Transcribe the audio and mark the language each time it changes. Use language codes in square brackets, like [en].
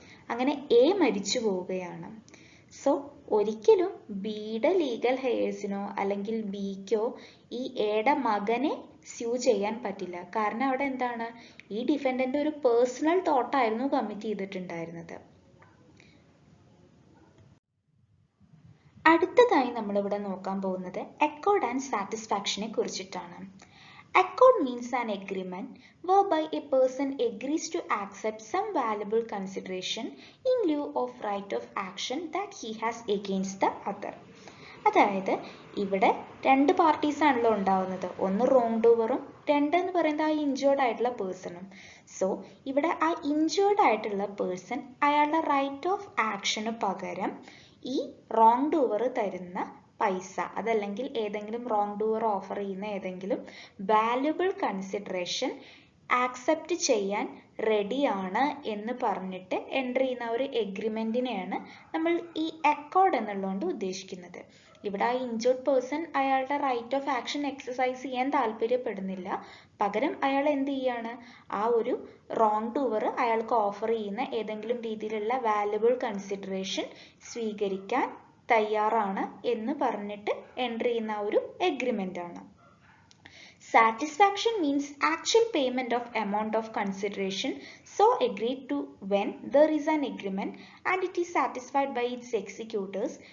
[ml] അങ്ങനെ എ മരിച്ചു പോവുകയാണ്. സോ ഒരിക്കലും ബിയുടെ ലീഗൽ ഹെയർസിനോ അല്ലെങ്കിൽ ബിക്കോ ഈ എയുടെ മകനെ സ്യൂ ചെയ്യാൻ പറ്റില്ല. കാരണം അവിടെ എന്താണ്, ഈ ഡിഫൻഡന്റ് ഒരു പേഴ്സണൽ ടോട്ടായിരുന്നു കമ്മിറ്റ് ചെയ്തിട്ടുണ്ടായിരുന്നത്. അടുത്തതായി നമ്മളിവിടെ നോക്കാൻ പോകുന്നത് അക്കോർഡ് ആൻഡ് സാറ്റിസ്ഫാക്ഷനെ കുറിച്ചിട്ടാണ്. [en] Accord means an agreement whereby a person agrees to accept some valuable consideration in lieu of right of action that he has against the other. [ml] അതായത് ഇവിടെ രണ്ട് പാർട്ടീസ് ആണല്ലോ ഉണ്ടാവുന്നത്, ഒന്ന് റോങ് ഡൂവറും രണ്ട് എന്ന് പറയുന്നത് ആ ഇഞ്ചേർഡ് ആയിട്ടുള്ള പേഴ്സണും. സോ ഇവിടെ ആ ഇഞ്ചേർഡ് ആയിട്ടുള്ള പേഴ്സൺ അയാളുടെ റൈറ്റ് ഓഫ് ആക്ഷന് പകരം ഈ റോങ് ഡൂവർ തരുന്ന പൈസ, അതല്ലെങ്കിൽ ഏതെങ്കിലും റോങ് ഡൂവർ ഓഫർ ചെയ്യുന്ന ഏതെങ്കിലും വാല്യുബിൾ കൺസിഡറേഷൻ ആക്സെപ്റ്റ് ചെയ്യാൻ റെഡിയാണ് എന്ന് പറഞ്ഞിട്ട് എൻട്രി ചെയ്യുന്ന ഒരു എഗ്രിമെന്റിനെയാണ് നമ്മൾ ഈ അക്കോർഡ് എന്നുള്ളതുകൊണ്ട് ഉദ്ദേശിക്കുന്നത്. ഇവിടെ ആ ഇഞ്ചേർഡ് പേഴ്സൺ അയാളുടെ റൈറ്റ് ഓഫ് ആക്ഷൻ എക്സസൈസ് ചെയ്യാൻ താല്പര്യപ്പെടുന്നില്ല, പകരം അയാൾ എന്ത് ചെയ്യാണ്, ആ ഒരു റോങ് ഡൂവർ അയാൾക്ക് ഓഫർ ചെയ്യുന്ന ഏതെങ്കിലും രീതിയിലുള്ള വാല്യുബിൾ കൺസിഡറേഷൻ സ്വീകരിക്കാൻ തയ്യാറാണ് എന്ന് പറഞ്ഞിട്ട് എൻട്രി ചെയ്യുന്ന ഒരു എഗ്രിമെന്റ് ആണ്. [en] Satisfaction means actual payment of amount of consideration so agreed to when there is an agreement and it is satisfied by its executors.